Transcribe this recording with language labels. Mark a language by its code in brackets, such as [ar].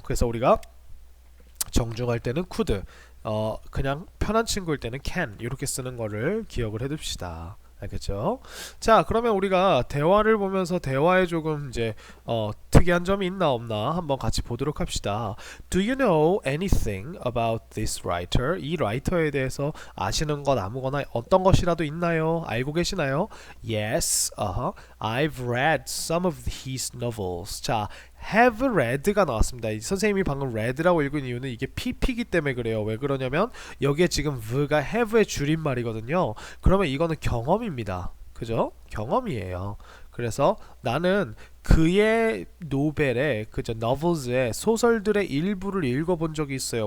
[ko] 그래서 우리가 정중할 때는 could, 그냥 편한 친구일 때는 can 이렇게 쓰는 거를 기억을 해둡시다. 알겠죠? 자 그러면 우리가 대화를 보면서 대화에 조금 이제 특이한 점이 있나 없나 한번 같이 보도록 합시다. [en] Do you know anything about this writer? [ko] 이 라이터에 대해서 아시는 것 아무거나 어떤 것이라도 있나요? 알고 계시나요? [en] Yes, I've read some of his novels. [ko] 자 have read가 나왔습니다. 선생님이 방금 read라고 읽은 이유는 이게 pp이기 때문에 그래요. 왜 그러냐면 여기에 지금 v가 have의 줄임말이거든요. 그러면 이거는 경험입니다. 그죠? 경험이에요. 그래서 나는 그의 노벨의 그저 novels의 소설들의 일부를 읽어본 적이 있어요.